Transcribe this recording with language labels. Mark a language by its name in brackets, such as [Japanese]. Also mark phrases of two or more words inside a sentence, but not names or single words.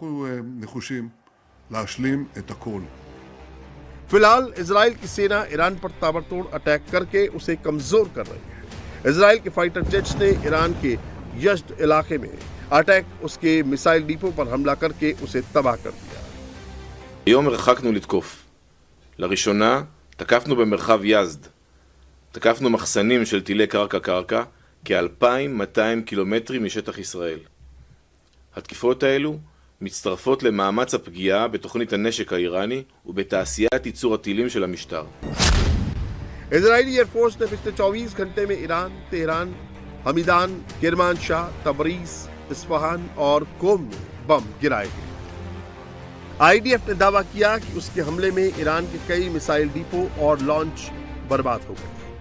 [Hindi] फिलहाल इजराइल की सेना ईरान पर ताबड़तोड़ अटैक करके उसे कमजोर कर रही है। इजराइल के [English] fighter jets [Hindi] ने ईरान के यज़्द इलाके में अटैक उसके [English] missile depot [Hindi] पर हमला करके उसे तबाह कर दिया। [Hebrew] היום הרחקנו לתקוף. לראשונה תקפנו במרחב יזד. תקפנו מחסנים של טילי קרקע כ-2,200 קילומטרים משטח ישראל. התקיפות האלו מצטרפות למאמץ הפגיעה בתוכנית הנשק האיראני ובתעשיית ייצור הטילים של המשטר. [Hindi] इजरायली एयरफोर्स ने पिछले 24 घंटे में ईरान, तेहरान, हमीदान, किरमानशाह, तबरीज, इस्फहान और कोम में बम गिराए हैं। IDF ने दावा किया कि उसके हमले में ईरान के कई [English] missile depot [Hindi] और लॉन्च बर्बाद हो गए।